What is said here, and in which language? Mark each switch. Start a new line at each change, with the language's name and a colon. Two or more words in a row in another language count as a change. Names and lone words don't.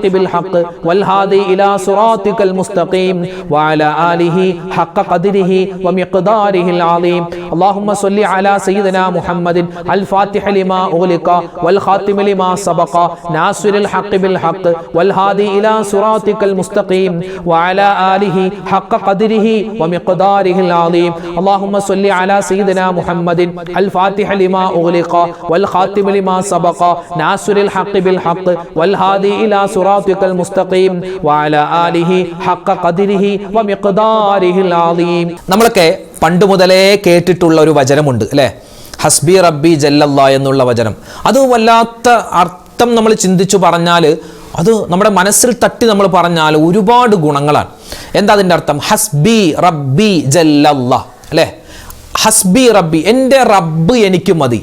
Arabic: بالحق والهادي إلى صراطك المستقيم وعلى آله حق قدره ومقداره العظيم اللهم صل على سيدنا محمد الفاتح لما أغلق والخاتم لما سبق ناصر الحق بالحق والهادي إلى صراطك المستقيم وعلى آله حق قدره ومقداره العظيم اللهم صل على سيدنا محمد الفاتح لما أغلق والخاتم لما سبق ناصر الحق بالحق والهادي إلى صراطك المستقيم وعلى آله حق قدره ومقداره العظيم
Malayalam: നമ്മളൊക്കെ പണ്ട് മുതലേ കേട്ടിട്ടുള്ള ഒരു വചനമുണ്ട് അല്ലേ
Arabic: حسبي ربي جل الله
Malayalam: എന്നുള്ള വചനം അത് വല്ലാത്ത അർത്ഥം നമ്മൾ ചിന്തിച്ചു പറഞ്ഞാൽ അത് നമ്മുടെ മനസ്സിൽ തട്ടി നമ്മൾ പറഞ്ഞാൽ ഒരുപാട് ഗുണങ്ങളാണ് എന്താ അതിൻ്റെ അർത്ഥം
Arabic: حسبي ربي جل الله
Malayalam: അല്ലേ
Arabic: حسبي ربي
Malayalam: എൻ്റെ റബ്ബ് എനിക്ക് മതി